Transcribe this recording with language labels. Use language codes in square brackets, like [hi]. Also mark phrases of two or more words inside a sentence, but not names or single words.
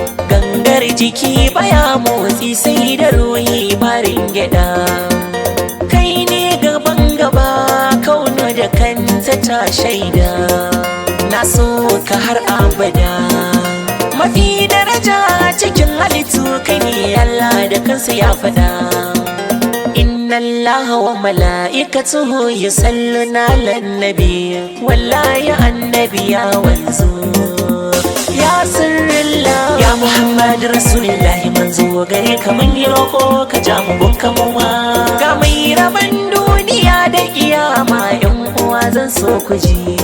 [ha] Gangar jiki baya motsi sai da ruhi barin gyaɗa. Kai ne gaban gaba, kauna da kanta ta shaida. Na so ka har abada. Mafi daraja cikin halittu kai ne, Allah da kansa ya faɗa. [ar] إن الله وملائكته يصلون على النبي. [ha] Wallahi annabi ya wanzu. [ar] يا سر الله. [ha] Ya Muhammad Rasulullah, manzo gare ka mun yi roƙo, ka ja mu gun ka mu ma. Ga mai rabon duniya da kiyama, yan uwa zan so ku ji.